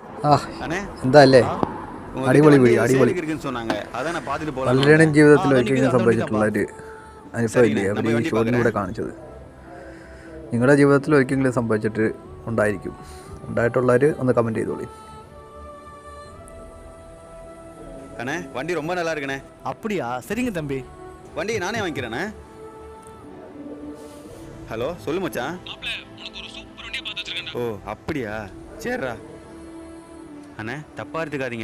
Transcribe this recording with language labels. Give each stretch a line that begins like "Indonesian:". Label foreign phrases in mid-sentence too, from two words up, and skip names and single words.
Malayalam: ആ എന്താ അല്ലേ അടിപൊളി വീഡിയോ അടിപൊളി. പലരുടെയും ജീവിതത്തിൽ ഒരിക്കലും സംഭവിച്ചിട്ടുള്ള ഒരു അനുഭവമില്ലേ അവർ ഈ ഷോയിലൂടെ കാണിച്ചത്. നിങ്ങളുടെ ജീവിതത്തിൽ ഒരിക്കലും സംഭവിച്ചിട്ട് ഉണ്ടായിരിക്കും. ഉണ്ടായിട്ടുള്ളവർ ഒന്ന് കമൻറ്റ് ചെയ്തോളി.
Tamil: அண்ணே வண்டி ரொம்ப நல்லா இருக்குண்ணே. அப்படியா? சரிங்க தம்பி, வண்டி நானே வாங்கிக்கிறேண்ணே. ஹலோ சொல்லு மச்சான். ஓ அப்படியா, சரிடா. அண்ணே தப்பாக எடுத்துக்காதீங்க.